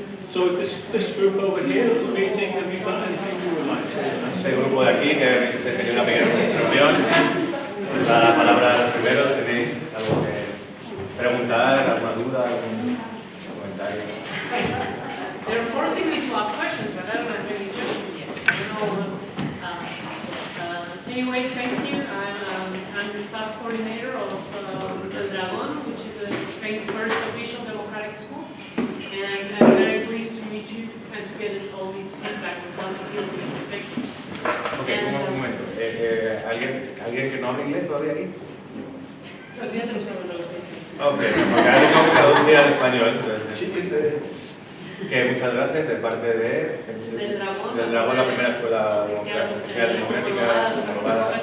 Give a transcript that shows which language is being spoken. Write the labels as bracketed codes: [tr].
[en] So this group over here at the meeting, have you got anything you would like to say? [es] Este grupo de aquí que tenía una pequeña reunión, os da la palabra a los primeros. ¿Tenéis algo que preguntar, alguna duda, algún comentario? [en] They're forcing me to ask questions, but I don't have any questions yet. I don't know. Anyway, thank you. I'm the staff coordinator of the Dragon, which is Spain's first official democratic school. And I'm very pleased to meet you and to get all this feedback on how to deal with inspectors. [es] Ok, un momento. ¿Alguien que no habla inglés todavía aquí? Todavía no sabemos lo que estoy diciendo. Ok, porque ahora tengo que traducir al español. Entonces, que muchas gracias de parte Del Dragón, la primera escuela oficial democrática aprobada